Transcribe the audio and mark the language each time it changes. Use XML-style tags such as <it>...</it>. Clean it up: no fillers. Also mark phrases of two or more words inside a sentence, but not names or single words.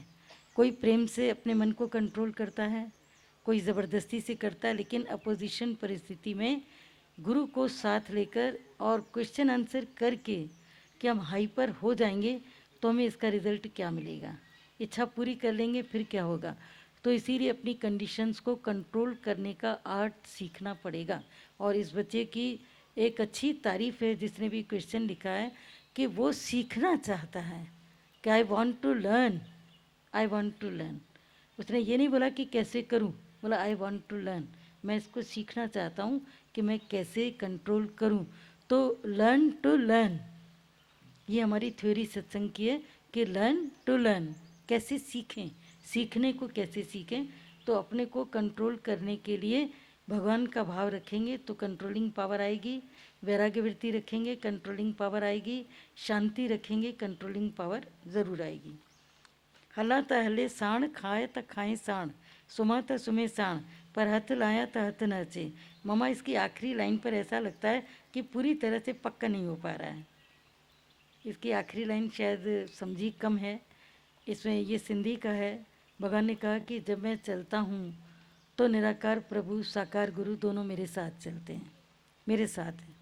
<hi>कोई प्रेम से अपने मन को कंट्रोल करता है, कोई ज़बरदस्ती से करता है, लेकिन अपोजिशन परिस्थिति में गुरु को साथ लेकर और</hi> <en>question answer</en> <hi>करके कि हम हाइपर हो जाएंगे तो हमें इसका रिजल्ट क्या मिलेगा, इच्छा पूरी कर लेंगे फिर क्या होगा। तो इसीलिए अपनी कंडीशंस को कंट्रोल करने का आर्ट सीखना पड़ेगा। और इस बच्चे की एक अच्छी तारीफ है जिसने भी क्वेश्चन लिखा है कि वो सीखना चाहता है कि</hi> <en>I want to learn, I want to learn.</en> <hi>उसने ये नहीं बोला कि कैसे करूं, बोला</hi> <en>I want to learn,</en> <hi>मैं इसको सीखना चाहता हूं कि मैं कैसे कंट्रोल करूं। तो</hi> <en>learn to learn,</en> <hi>ये हमारी थ्योरी सत्संग की है कि</hi> <en>learn to learn,</en> <hi>कैसे सीखें, सीखने को कैसे सीखें। तो अपने को कंट्रोल करने के लिए भगवान का भाव रखेंगे तो</hi> <en>controlling power</en> <hi>आएगी, वैराग्य वृत्ति रखेंगे</hi> <en>controlling power</en> <hi>आएगी, शांति रखेंगे</hi> <en>controlling power</en> <hi>ज़रूर आएगी।</hi> <sd>हला त हले साण, खाए त खाए साण, सुमा त सुमे साण, पर हथ लाया त हथ नचे।</sd> <hi>ममा इसकी आखिरी लाइन पर ऐसा लगता है कि पूरी तरह से पक्का नहीं हो पा रहा है। इसकी आखिरी लाइन शायद समझी कम है, इसमें ये सिंधी का है। भगवान ने कहा कि जब मैं चलता हूँ तो निराकार प्रभु साकार गुरु दोनों मेरे साथ चलते हैं, मेरे साथ हैं।</hi>